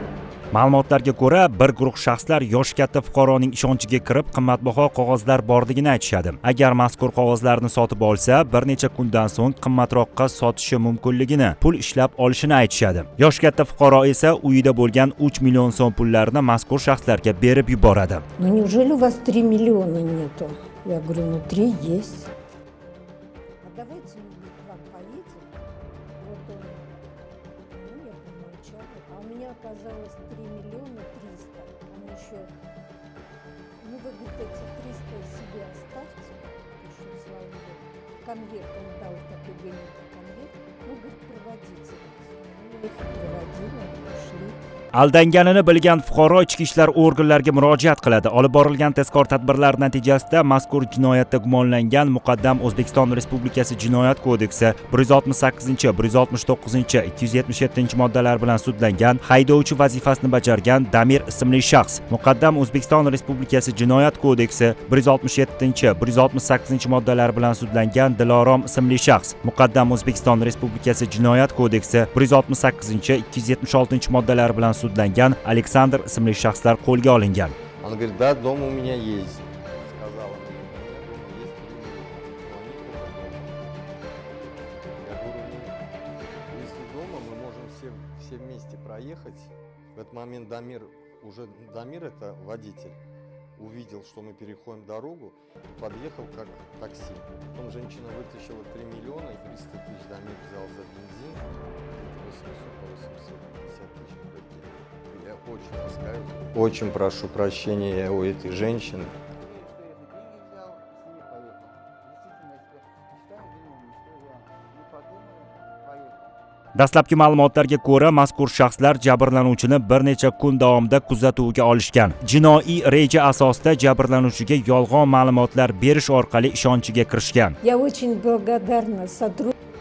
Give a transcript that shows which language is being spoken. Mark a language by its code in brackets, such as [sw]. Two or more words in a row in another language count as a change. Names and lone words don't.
[uz] Ma'lumotlarga ko'ra, bir guruh shaxslar yosh katta fuqaroning ishonchiga kirib, qimmatbaho qog'ozlar borligini aytishadi. Agar mazkur qog'ozlarni sotib olsa, bir necha kundan so'ng qimmatroqqa sotishi mumkinligini, pul ishlab olishini aytishadi. Yosh katta fuqaro esa uyida bo'lgan 3 million so'm pullarni mazkur shaxslarga berib yuboradi. [ru] Ну неужели у вас 3 миллиона нету? Я говорю, ну 3 есть. А давайте мы к вам поедем. Вот он. Ну, я помолчала. А у меня оказалось 3 миллиона 300. Он еще... Ну, вы, говорит, эти 300 себе оставьте. Еще слава богу. Конверт он дал, такой беленький конверт. Ну, говорит, проводите. Ну, их проводила, ушли. [uz] Aldanganini bilgan fuqaro ichki ishlar organlariga murojaat qiladi. Olib borilgan tezkor tadbirlar natijasida mazkur jinoyatda gumonlangan muqaddam O'zbekiston Respublikasi Jinoyat kodeksi 168, 169, 277 moddalar bilan sudlangan, haydovchi vazifasini bajargan Damir ismli shaxs. Muqaddam O'zbekiston Respublikasi Jinoyat kodeksi 167, 168 moddalar bilan sudlangan Dilorom ismli shaxs. Muqaddam O'zbekiston Respublikasi Jinoyat kodeksi 168, 276 moddalar bilan sudlangan Aleksandr ismli shaxslar qo'lga olingan. [ru] Он говорит, да, дом у меня есть. Сказала мне, я говорю, если дома, мы можем все вместе проехать. В этот момент Дамир это водитель, увидел, что мы переходим дорогу, подъехал как такси. Потом женщина вытащила 3 миллиона и 300 тысяч Дамир взял за бензин, 800-850 тысяч. Я очень раскаиваюсь. Очень прошу прощения у этой женщины. [uz] Dastlabki ma'lumotlarga ko'ra, mazkur shaxslar jabrlanuvchini bir necha kun davomida kuzatuvga olishgan. Jinoiy reja asosida jabrlanuvchiga yolg'on ma'lumotlar berish orqali ishonchiga kirishgan. [ru] Я очень благодарна сотруднику.